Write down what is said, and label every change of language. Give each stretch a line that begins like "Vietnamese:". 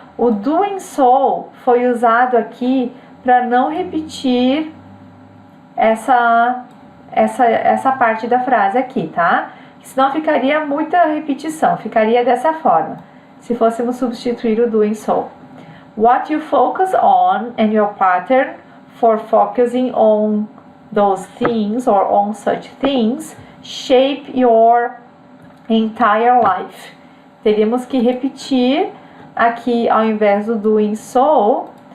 Portuguese: O doing so foi usado aqui para não repetir essa parte da frase aqui, tá? Senão ficaria muita repetição, ficaria dessa forma, se fôssemos substituir o doing so.
English: What you focus on and your pattern for focusing on those things or on such things shape your entire life.
Portuguese: Teríamos que repetir aqui, ao invés do doing so,